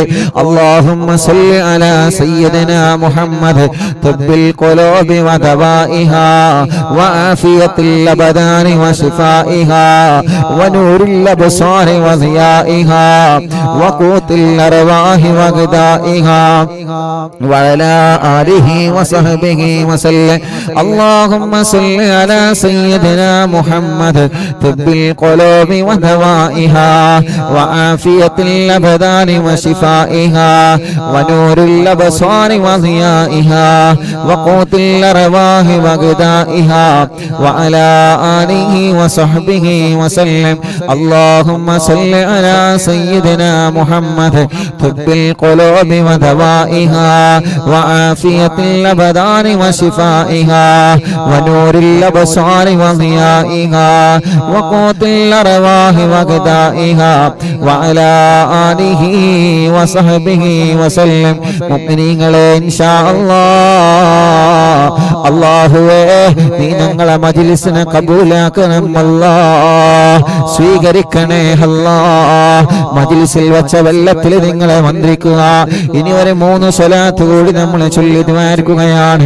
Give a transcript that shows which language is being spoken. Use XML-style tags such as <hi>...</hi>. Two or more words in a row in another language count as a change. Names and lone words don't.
<ar>اللهم صل على سيدنا محمد طب القلوب ودوائها وعافية الأبدان وشفائها ونور الأبصار وضيائها وقوت الأرواح وغذائها وعلى آله وصحبه وسلم. اللهم صل على سيدنا محمد طب القلوب ودوائها وعافية الأبدان وشفائها ونور الأبصار وضيائها وقوت الأرواح وغذائها وعلى آله وصحبه وسلم. اللهم صل على سيدنا محمد طب القلوب ودوائها وعافية الأبدان وشفائها ونور الأبصار وضيائها وقوت الأرواح وغذائها وعلى آله وصحبه وسلم.</ar> <ml>മുഅ്മിനീങ്ങളെ</ml> <ar>إن شاء الله</ar> <ml>അല്ലാഹുവേ നീ ഞങ്ങളെ മജ്ലിസിനെ കബൂലാക്കണം അല്ലാഹ്, സ്വീകരിക്കണേ അല്ലാഹ്. മജ്ലിസിൽ വെച്ച വെള്ളത്തിൽ നിങ്ങളെ മന്ത്രിക്കുക. ഇനി ഒരു 3 സ്വലാത്ത് കൂടി നമ്മൾ ചൊല്ലി ദ്വാരിക്കുകയാണ്.</ml>